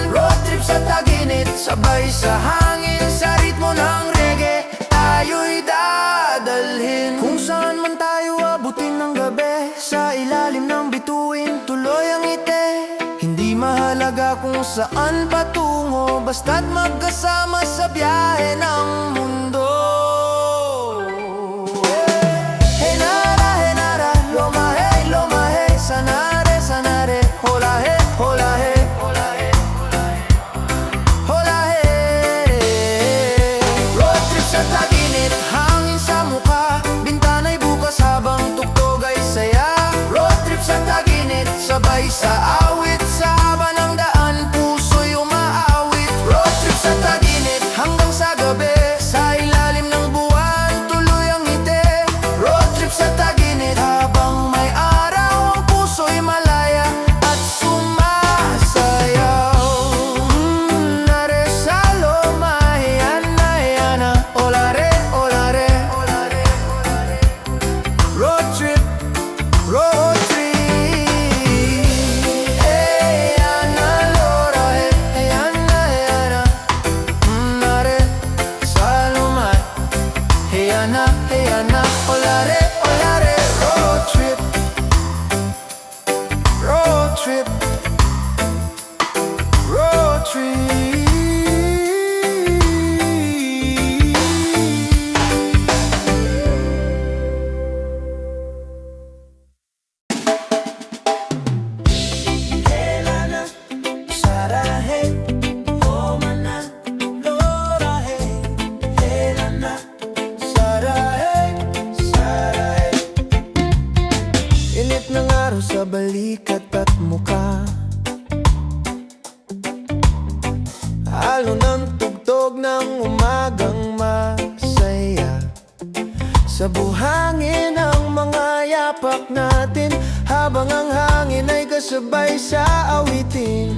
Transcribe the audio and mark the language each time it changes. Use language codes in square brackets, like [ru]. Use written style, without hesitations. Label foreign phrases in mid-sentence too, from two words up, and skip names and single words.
[en] Road trip [tl] sa taginit, sabay sa hangin, sa ritmo ng reggae, tayo'y dadalhin. Kung saan man tayo abutin ng gabi, sa ilalim ng bituin, tuloy ang ngiti. Hindi mahalaga kung saan patungo, basta't magkasama sa biyahe ng mundo. Henara, lumahe, lumahe, sanare, sanare, holahe, holahe, holahe, holahe. [en] Road trip [tl] sa taginit, hangin sa mukha. Bintana'y bukas habang tugtog ay saya. [en] Road trip [tl] sa taginit, sabay sa awit, sa haba ng daan, puso'y umaawit. [en] Road trip [tl] sa taginit, hanggang sa gabi, sa ilalim ng buwan, tuloy ang ngiti. [en] Road trip [tl] sa taginit, habang may araw, ang puso'y malaya at sumasayaw. Nare sa loma, hiyana, hiyana, olare, olare, olare, olare. [en] Road trip, road trip. Hiyana, lora, hiyana, hiyana, nare sa loma, hiyana, hiyana, olare, olare. Road trip, road trip, road trip. Helana, sarahe, homana, lorahe. Helana, sarahe, sarahe. [tl] Init ng araw sa balikat at mukha, halo ng tugtog ng umagang masaya. Sa buhangin ang mga yapak natin, habang ang hangin ay kasabay sa awitin.